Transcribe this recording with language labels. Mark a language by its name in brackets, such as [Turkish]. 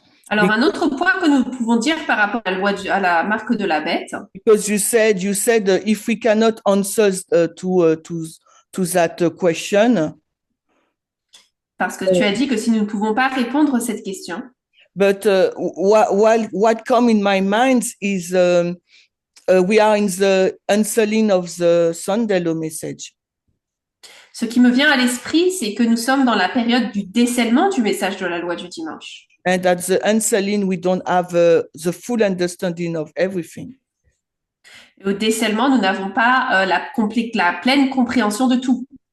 [French] Alors, un autre point que nous pouvons dire par rapport à la marque de la bête. [English] Because you said if we cannot answer to that question. [French] Parce que tu as dit que si nous ne pouvons pas répondre à cette question. [English] But what come in my mind is we are in the unsealing of the Sunday law message. [French] Ce qui me vient à l'esprit, c'est que nous sommes dans la période du décèlement du message de la loi du dimanche. [English] And at the unsealing, we don't have the full understanding of everything. [French] Et au décèlement, nous n'avons pas la pleine compréhension de tout.